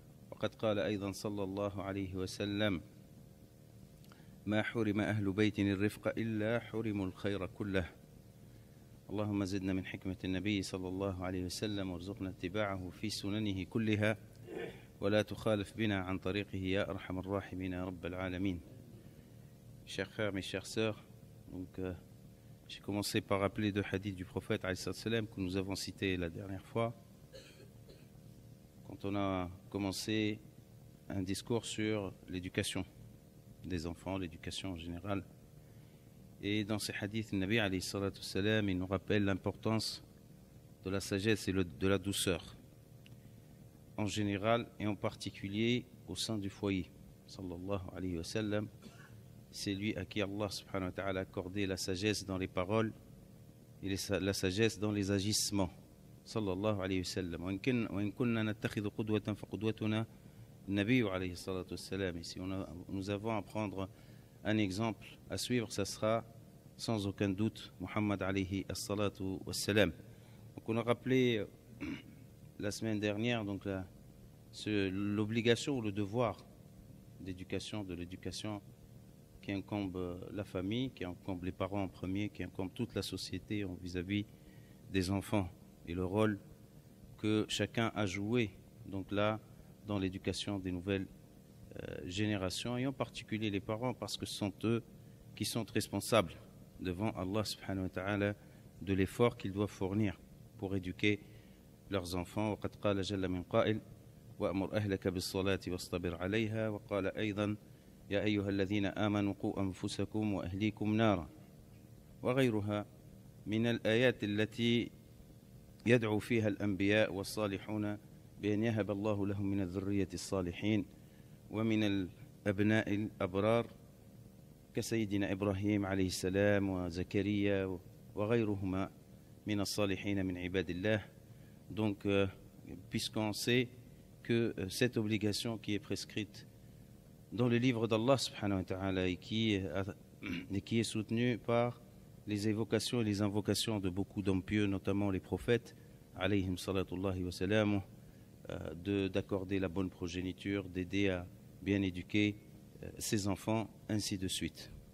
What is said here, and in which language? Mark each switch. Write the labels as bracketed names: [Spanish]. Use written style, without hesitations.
[Arabic] وقد قال أيضا صلى الله عليه وسلم: ما حرم أهل بيت الرفق إلا حرموا الخير كله. اللهم زدنا من حكمة النبي صلى الله عليه وسلم وارزقنا اتباعه في سننه كلها ولا تخالف بنا عن طريقه يا أرحم الراحمين يا رب العالمين. [French] Chers frères, mes chères sœurs, j'ai commencé par rappeler deux hadiths du prophète alayhi salam que nous avons cités la dernière fois quand on a commencé un discours sur l'éducation des enfants, l'éducation en général. Et dans ces hadiths, le Nabi alayhi salam, il nous rappelle l'importance de la sagesse et de la douceur en général et en particulier au sein du foyer. [Arabic] Sallallahu alayhi wa sallam, [French] c'est lui à qui Allah subhanahu wa ta'ala a accordé la sagesse dans les paroles et la sagesse dans les agissements. [Arabic] Sallallahu alayhi wa sallam. وإن كنا نتخذ قدوة فقدوتنا النبي عليه الصلاة والسلام. [French] Et si nous avons à prendre un exemple à suivre, ça sera sans aucun doute Muhammad alayhi as-salatu was-salam. Donc on a rappelé la semaine dernière donc l'obligation ou le devoir d'éducation, de l'éducation qui incombe la famille, qui incombe les parents en premier, qui incombe toute la société vis-à-vis des enfants et le rôle que chacun a joué donc là dans l'éducation des nouvelles générations et en particulier les parents parce que ce sont eux qui sont responsables devant Allah subhanahu wa ta'ala de l'effort qu'ils doivent fournir pour éduquer leurs enfants. [Arabic] وقد قال جل من قائل وأمر أهلك بالصلاة واصطبر عليها وقال أيضا يا أيها الذين آمنوا قوا أنفسكم وأهليكم نارا وغيرها من الآيات التي يدعو فيها الأنبياء والصالحون بأن يهب الله لهم من الذرية الصالحين ومن الأبناء الأبرار كسيدنا إبراهيم عليه السلام وزكريا وغيرهما من الصالحين من عباد الله. [French] Donc, puisqu'on sait que cette obligation qui est prescrite dans le livre d'Allah subhanahu wa ta'ala et qui est soutenue par les évocations et les invocations de beaucoup d'hommes pieux, notamment les prophètes, alayhim salatullahi wa salam, d'accorder la bonne progéniture, d'aider à bien éduquer ses enfants, ainsi de suite.